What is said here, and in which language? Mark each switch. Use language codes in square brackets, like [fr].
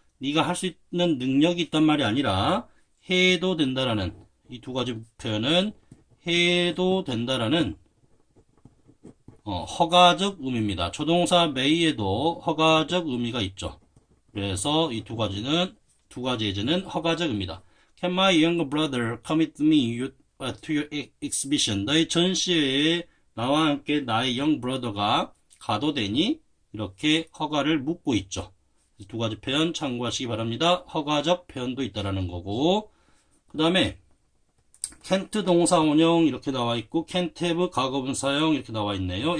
[ko] 네가 할 수 있는 능력이 있단 말이 아니라 해도 된다라는 이 두 가지 표현은 해도 된다라는 허가적 의미입니다. 조동사 may에도 허가적 의미가 있죠. 그래서 이 두 가지 예제는 허가적 의미다. [en] Can my younger brother come with me to your exhibition? [ko] 너의 전시회에 나와 함께 나의 young brother가 가도 되니? 이렇게 허가를 묻고 있죠. 두 가지 표현 참고하시기 바랍니다. 허가적 표현도 있다라는 거고, 그 다음에 can't 동사 원형 이렇게 나와 있고 can't have 과거분사형 이렇게 나와 있네요.